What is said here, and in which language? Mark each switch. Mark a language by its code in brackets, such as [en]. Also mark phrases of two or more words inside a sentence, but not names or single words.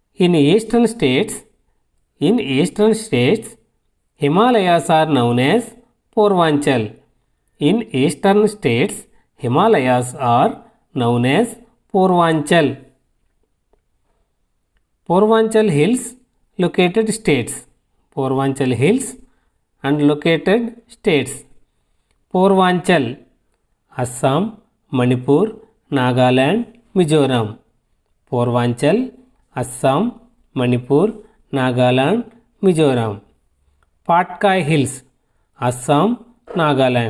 [en] In eastern states, Himalayas are known as Purvanchal. In eastern states, Himalayas are known as Purvanchal. Purvanchal Hills located states. Purvanchal Hills and located states. Purvanchal, Assam, Manipur, Nagaland, Mizoram. Purvanchal, Assam, Manipur, Nagaland, Mizoram. Patkai Hills, Assam, Nagaland.